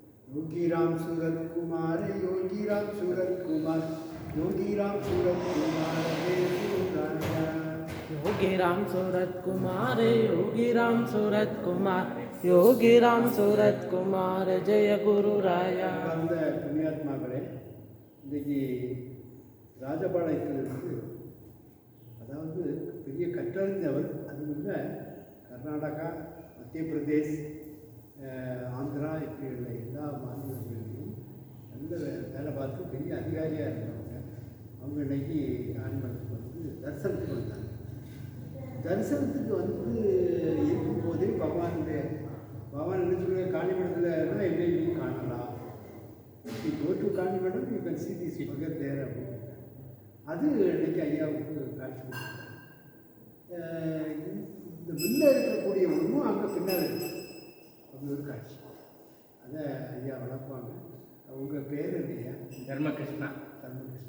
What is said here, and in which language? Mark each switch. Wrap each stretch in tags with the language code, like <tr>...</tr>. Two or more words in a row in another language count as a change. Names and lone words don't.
<ta>योगी राम सूरत कुमार, योगी राम सूरत कुमार, योगी राम सूरत कुमार जय गुरुराया। योगी राम सूरत कुमार, योगी राम सूरत कुमार, योगी राम सूरत कुमार जय गुरुराया. அந்த புண்ணியாத்மாக்களே, இன்றைக்கு ராஜபாளையத்திலிருந்து, அதாவது பெரிய கற்றறிஞ்சவர், அது வந்து கர்நாடகா, மத்திய பிரதேஷ், ஆந்திரா இப்படி உள்ள எல்லா மாநிலங்களிலையும் நல்ல வேலை பார்த்து பெரிய அதிகாரியாக இருந்தவங்க. அவங்க இன்னைக்கு காணிமடத்துக்கு வந்து தரிசனத்துக்கு வந்தாங்க. தரிசனத்துக்கு வந்து இருக்கும்போதே பகவான் என்ன சொல்லுங்க, காணிமடத்தில் என்னையும் காணலாம்,</ta> <en>go to காணிமடம், you can see this figure there அப்படின்னு.</en> <ta>அது இன்னைக்கு ஐயாவுக்கு காட்சி கொடுத்தாங்க. இந்த முன்ன இருக்கக்கூடிய ஒன்றும் அங்கே பின்னால் இருக்கு, அப்படி ஒரு காட்சி. அதை ஐயா வளர்ப்பாங்க. உங்கள் பேர் இல்லையா? தர்மகிருஷ்ணா. தர்மகிருஷ்ணா.</ta>